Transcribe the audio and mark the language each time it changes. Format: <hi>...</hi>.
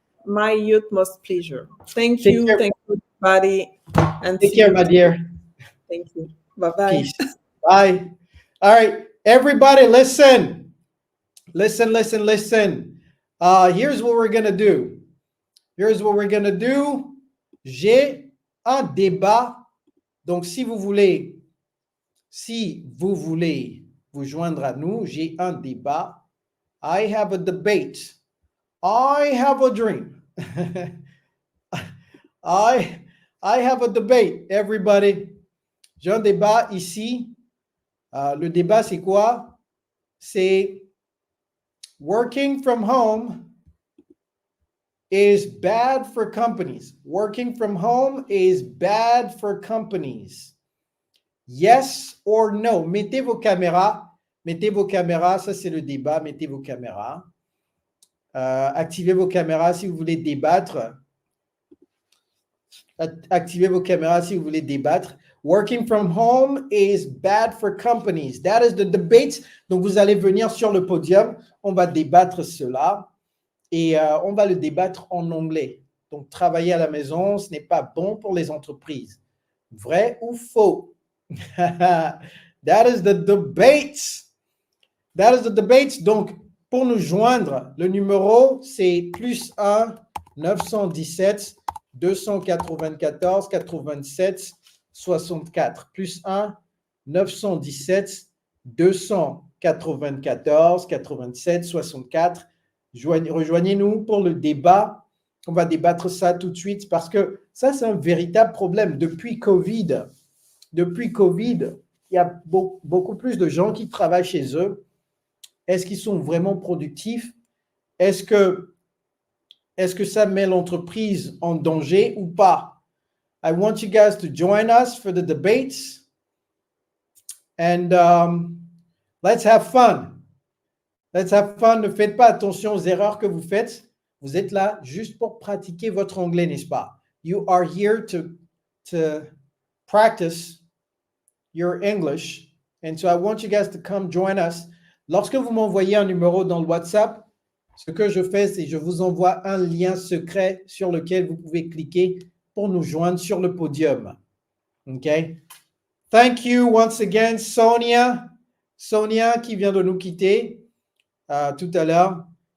<en>My utmost pleasure. Thank you. Thank you, everybody. And take care, my dear. Thank you. Bye-bye. Peace. Bye. All right, everybody, listen. Listen, listen, listen. Here's what we're going to do. Here's what we're going to do.</en> <fr>J'ai un débat. Donc, si vous voulez vous joindre à nous, j'ai un débat.</fr> <en>I have a debate. I have a dream. I have a debate, everybody.</en> <fr>J'ai un débat ici. Le débat, c'est quoi? C'est</fr> <en>working from home is bad for companies. Working from home is bad for companies. Yes or no?</en> <fr>Mettez vos caméras. Mettez vos caméras. Ça, c'est le débat. Mettez vos caméras. Activez vos caméras si vous voulez débattre. Activez vos caméras si vous voulez débattre.</fr> <en>Working from home is bad for companies. That is the debate.</en> <fr>Donc, vous allez venir sur le podium. On va débattre cela. Et on va le débattre en anglais. Donc, travailler à la maison, ce n'est pas bon pour les entreprises. Vrai ou faux?</fr> <en>That is the debate. That is the debate.</en> <fr>Donc, pour nous joindre, le numéro, c'est +1 917 294 87 64. +1 917 294 87 64. Rejoignez-nous pour le débat. On va débattre ça tout de suite parce que ça, c'est un véritable problème. Depuis Covid, il y a beaucoup plus de gens qui travaillent chez eux. Est-ce qu'ils sont vraiment productifs? Est-ce que ça met l'entreprise en danger ou pas?</fr> <en>I want you guys to join us for the debates. And let's have fun. Let's have fun.</en> <fr>Ne faites pas attention aux erreurs que vous faites. Vous êtes là juste pour pratiquer votre anglais, n'est-ce pas?</fr> <en>you are here to practice your English. And so I want you guys to come join us.</en> <fr>Lorsque vous m'envoyez un numéro dans le WhatsApp, ce que je fais, c'est que je vous envoie un lien secret sur lequel vous pouvez cliquer pour nous joindre sur le podium. OK?</fr> <en>Thank you once again,</en> <fr>Sonia. Sonia qui vient de nous quitter tout à l'heure.</fr>